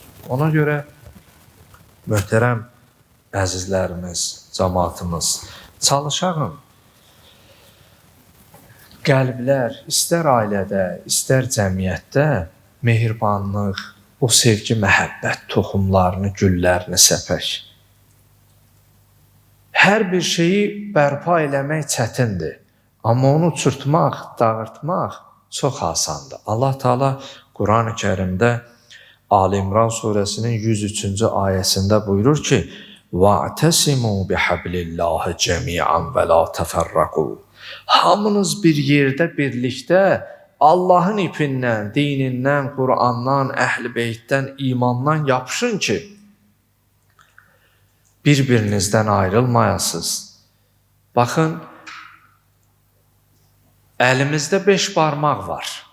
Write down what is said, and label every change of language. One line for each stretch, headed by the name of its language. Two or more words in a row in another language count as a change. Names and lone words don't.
Azerbaijani: Ona görə möhtərəm əzizlərimiz, cəmaatımız, çalışağın qəlblər, istər ailədə, istər cəmiyyətdə mehribanlıq, o sevgi, məhəbbət toxumlarını, güllərini səpək. Hər bir şeyi bərpa eləmək çətindir, amma onu uçurtmaq, dağıtmaq çox asandır. Allah Teala Quran-ı Kərimdə Ali İmran surəsinin 103-cü ayəsində buyurur ki,
Arabic: وَاَعْتَسِمُوا بِحَبْلِ اللّٰهِ جَمِيعًا وَلَا تَفَرَّقُوا
Azerbaijani: Hamınız bir yerdə, birlikdə Allahın ipindən, dinindən, Qurandan, Əhl-i Beytdən, imandan yapışın ki, bir-birinizdən ayrılmayasınız. Baxın, əlimizdə 5 barmaq var.